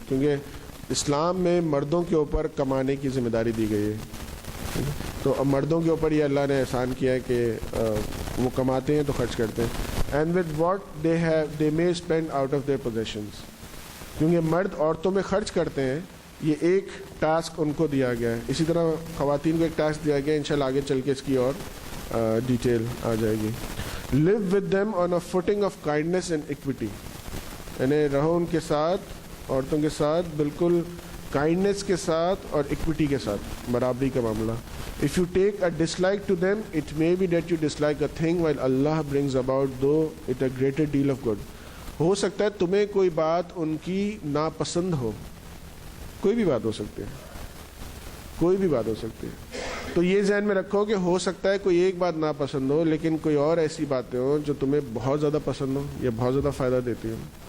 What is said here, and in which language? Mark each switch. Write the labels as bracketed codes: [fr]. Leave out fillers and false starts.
[ur] کیونکہ اسلام میں مردوں کے اوپر کمانے کی ذمہ داری دی گئی ہے، تو اب مردوں کے اوپر یہ اللہ نے احسان کیا ہے کہ وہ کماتے ہیں تو خرچ کرتے ہیں. [en] And with what they may spend out of their possessions. [ur] کیونکہ مرد عورتوں میں خرچ کرتے ہیں، یہ ایک ٹاسک ان کو دیا گیا ہے. اسی طرح خواتین کو ایک ٹاسک دیا گیا ہے، انشاءاللہ آگے چل کے اس کی اور ڈیٹیل آ جائے گی. [en] Live with them on a footing of kindness and equity. [ur] یعنی رہو ان کے ساتھ، عورتوں کے ساتھ بالکل کائنڈنس کے ساتھ اور ایکویٹی کے ساتھ، برابری کا معاملہ. [en] If you take a dislike to them, it may be that you dislike a thing while Allah brings about though it a greater deal of good. [ur] ہو سکتا ہے تمہیں کوئی بات ان کی ناپسند ہو، کوئی بھی بات ہو سکتی ہے، کوئی بھی بات ہو سکتی ہے. تو یہ ذہن میں رکھو کہ ہو سکتا ہے کوئی ایک بات ناپسند ہو لیکن کوئی اور ایسی باتیں ہوں جو تمہیں بہت زیادہ پسند ہو یا بہت زیادہ فائدہ دیتی ہوں.